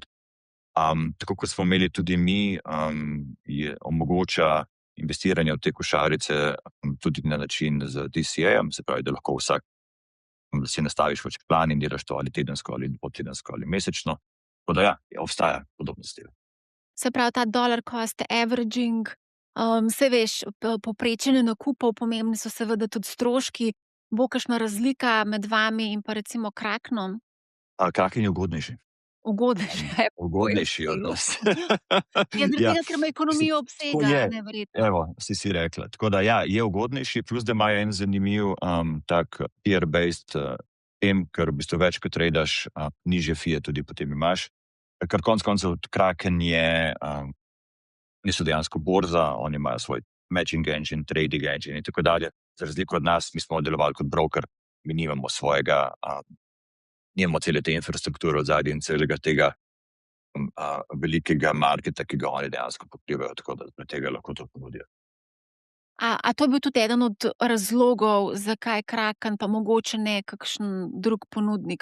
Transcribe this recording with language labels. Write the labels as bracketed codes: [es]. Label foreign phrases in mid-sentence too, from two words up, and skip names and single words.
[sl] Tako kot smo imeli tudi mi, omogoča investiranje v te košarice tudi na način z DCA-jem, se pravi, da lahko vsak si nastaviš več plan in delaš to ali tedensko, ali dvotedensko, ali mesečno. Tako da obstaja podobnost. Se pravi, ta [en] dollar cost averaging, [sl] se veš, povprečne nakupov, pomembni so seveda tudi stroški. Bo kakšna razlika med vami in pa recimo Kraknom? Kraken je ugodnejši. Ugodnejši od nas. Ker ima ekonomijo obsega, neverjetno. Evo, si rekla. Tako da je ugodnejši, plus da imajo en zanimiv tak tier-based tem, ker v bistvu več kot tradaš, nižje fije tudi potem imaš. Ker konec koncev Kraken niso dejansko borza, oni imajo svoj [en] matching engine, trading engine [sl] in tako dalje. Za razliko od nas, mi smo delovali kot broker, mi nimamo nimamo cele te infrastrukture od zadnje in celega tega velikega marketa, ki ga oni dejansko pokrivajo, tako da tega lahko to ponudijo. A to je bil tudi eden od razlogov, zakaj Kraken, pa mogoče ne kakšen drug ponudnik?